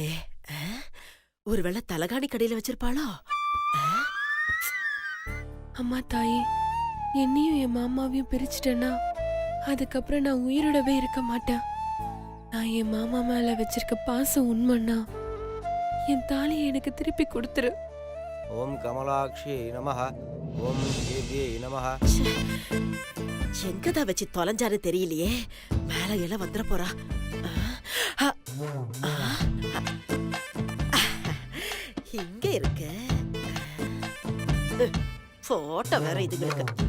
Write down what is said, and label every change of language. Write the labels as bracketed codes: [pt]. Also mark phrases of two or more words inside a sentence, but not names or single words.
[ta] ஒருவேளை தலகாணி கடையில வச்சிருப்பாளோ? அம்மா தாயே, என்னையும் என் மாமாவையும் பிரிச்சிட்டேன்னா அதுக்கப்புறம் நான் உயிரோடவே இருக்க மாட்டேன். நான் என் மாமா மேல வச்சிருக்க பாசம் உண்மைன்னா என் தாலியை எனக்கு திருப்பி கொடுத்துரு. [sa] ओम कमलाक्षी नमः. ओम देव्यै नमः. [ta] எங்கதான் வச்சு தொலைஞ்சான்னு தெரியலையே. மேல எல்லாம் வந்துட போறா. இங்க இருக்க போட்டோ வேற இதுங்களுக்கு.